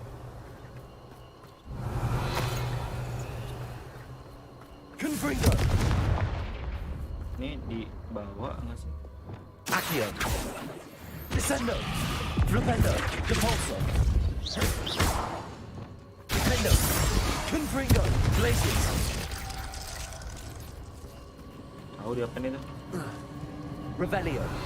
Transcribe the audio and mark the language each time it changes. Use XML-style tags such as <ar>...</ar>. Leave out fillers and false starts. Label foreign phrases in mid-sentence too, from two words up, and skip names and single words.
<id>Confringo. Ini di bawah nggak sih? Accio. Descendo. Flipendo. Depulso. Descendo. Confringo. Glacius. Tahu di apa nih tuh? Revelio.</id>